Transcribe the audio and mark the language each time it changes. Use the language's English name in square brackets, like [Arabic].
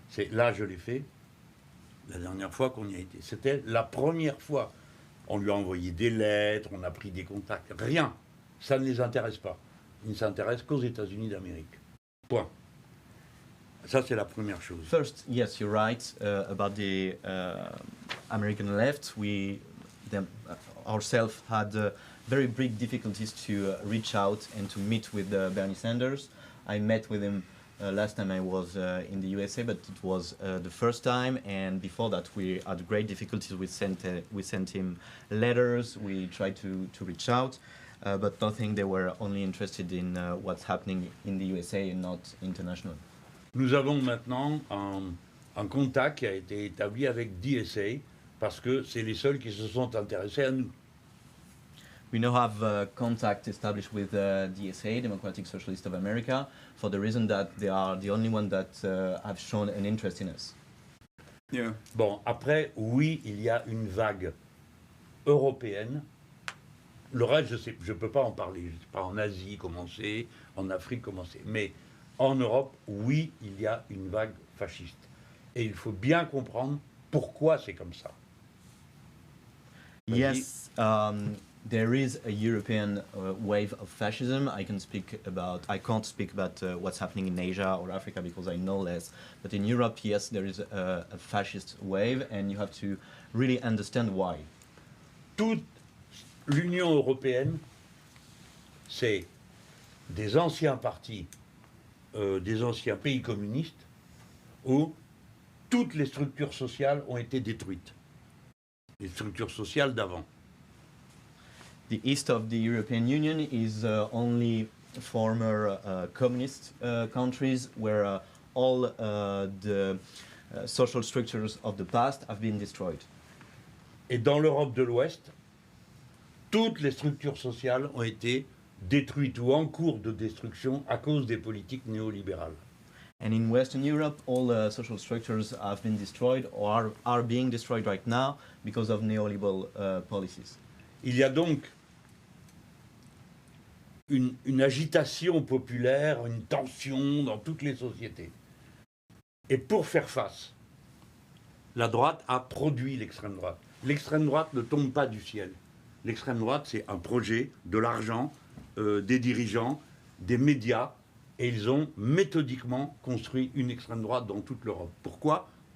[French] Là, je l'ai fait la dernière fois qu'on y a été. C'était la première fois. On lui a envoyé des lettres, on a pris des contacts. Rien. Ça ne les intéresse pas. Ils ne s'intéressent qu'aux États-Unis d'Amérique. Point. Ça, c'est la première chose. [English] First, yes, you're right about the American left. We ourselves had very big difficulties to reach out and to meet with Bernie Sanders. I met with him last time I was in the USA, but it was the first time, and before that we had great difficulties. We sent him letters, we tried to reach out, but nothing. They were only interested in what's happening in the USA and not international. [French] Nous avons maintenant un contact qui a été établi avec DSA, parce que c'est les seuls qui se sont intéressés à nous. [English] We now have contact established with DSA, Democratic Socialist of America, for the reason that they are the only one that have shown an interest in us. Yeah. [French] Bon, après, oui, il y a une vague européenne. Le reste, je ne peux pas en parler. Je ne sais pas en Asie comment c'est, en Afrique comment c'est. Mais en Europe, oui, il y a une vague fasciste. Et il faut bien comprendre pourquoi c'est comme ça. [English] Yes, there is a European wave of fascism. I can't speak about what's happening in Asia or Africa because I know less. But in Europe, yes, there is a fascist wave, and you have to really understand why. [French] Toute l'Union européenne, c'est des anciens partis, des anciens pays communistes, où toutes les structures sociales ont été détruites. Les structures sociales d'avant. [English] The east of the European Union is only former communist countries where all the social structures of the past have been destroyed. [French] Et dans l'Europe de l'Ouest, toutes les structures sociales ont été détruites ou en cours de destruction à cause des politiques néolibérales. [English] And in Western Europe, all the social structures have been destroyed or are being destroyed right now because of neoliberal policies. [French] Il y a donc une agitation populaire, une tension dans toutes les sociétés. Et pour faire face, la droite a produit l'extrême droite. L'extrême droite ne tombe pas du ciel. L'extrême droite, c'est un projet, de l'argent, des dirigeants, des médias, et ils ont méthodiquement construit une extrême droite dans toute l'Europe. Pourquoi ?